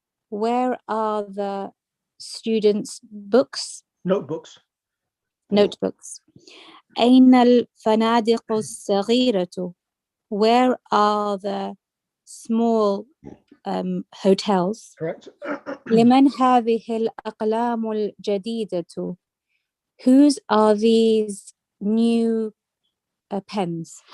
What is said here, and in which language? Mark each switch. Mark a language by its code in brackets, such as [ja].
[en] Where are the students' books? Notebooks. Notebooks. [ar] أين الفنادق الصغيرة? [en] Where are the small hotels? Correct. [ar] لمن هذه الأقلام الجديدة? [en] Whose are these new pens?